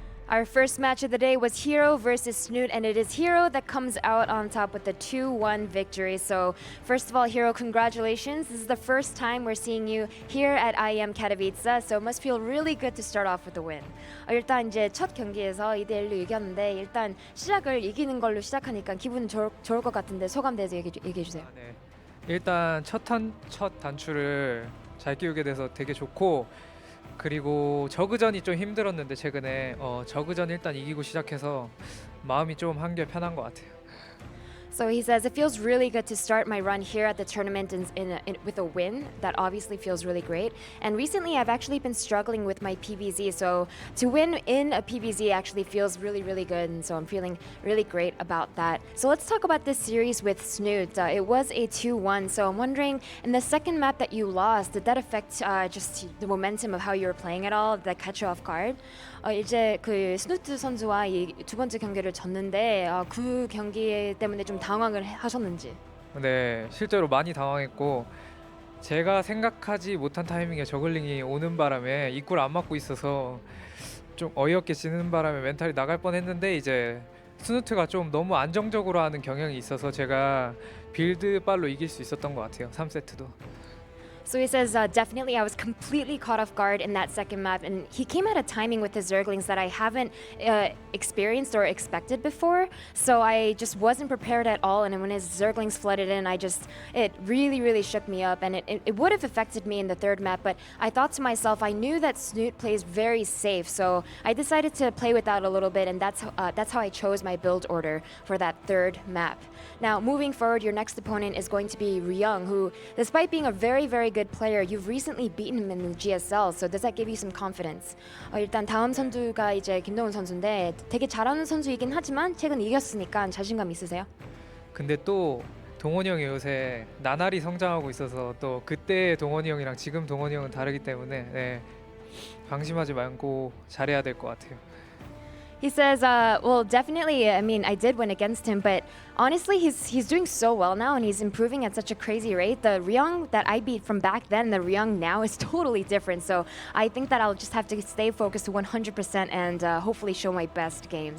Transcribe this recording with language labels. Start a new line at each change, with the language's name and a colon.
English: Our first match of the day was herO versus Snute, and it is herO that comes out on top with the 2-1 victory. So first of all, herO, congratulations. This is the first time we're seeing you here at IEM Katowice, so it must feel really good to start off with a win.
Korean: 일단 이제 첫 경기에서 2대1로 이겼는데 일단 시작을 이기는 걸로 시작하니까 기분 좋을 것 같은데 소감 대해서 얘기해 주세요. 네. 일단 첫 단추를 잘 끼우게 돼서 되게 좋고, 그리고 저그전이 좀 힘들었는데 최근에 저그전 일단 이기고 시작해서 마음이 좀 한결 편한 것 같아요.
English: So he says, it feels really good to start my run here at the tournament with a win. That obviously feels really great. And recently I've actually been struggling with my PvZ, so to win in a PvZ actually feels really, really good, and so I'm feeling really great about that. So let's talk about this series with Snute. It was a 2-1, so I'm wondering, in the second map that you lost, did that affect just the momentum of how you were playing at all? Did that catch you off guard?
Korean: 이제 그 스누트 선수와 이 두 번째 경기를 졌는데 그 경기 때문에 좀 당황을 하셨는지. 네, 실제로 많이 당황했고, 제가 생각하지 못한 타이밍에 저글링이 오는 바람에 입구를 안 막고 있어서 좀 어이없게 지는 바람에 멘탈이 나갈 뻔했는데, 이제 스누트가 좀 너무 안정적으로 하는 경향이 있어서 제가 빌드 빨로 이길 수 있었던 것 같아요. 3세트도.
English: So he says, definitely I was completely caught off guard in that second map, and he came at a timing with his Zerglings that I haven't experienced or expected before, so I just wasn't prepared at all, and when his Zerglings flooded in, it really, really shook me up, and it would have affected me in the third map, but I thought to myself, I knew that Snute plays very safe, so I decided to play with that a little bit, and that's how I chose my build order for that third map. Now, moving forward, your next opponent is going to be ryung, who, despite being a very, very good player, you've recently beaten him in the GSL, so does that give you some confidence?
Korean: 일단 다음 선수가 이제 김동훈 선수인데 되게 잘하는 선수이긴 하지만 최근 이겼으니까 자신감 있으세요? 근데 또 동원이 형이 요새 나날이 성장하고 있어서 또 그때 동원이 형이랑 지금 동원이 형은 다르기 때문에 네, 방심하지 말고 잘해야 될 것 같아요.
English: He says, well, definitely, I mean, I did win against him, but honestly, he's doing so well now, and he's improving at such a crazy rate. The ryung that I beat from back then, the ryung now is totally different, so I think that I'll just have to stay focused 100% and hopefully show my best game.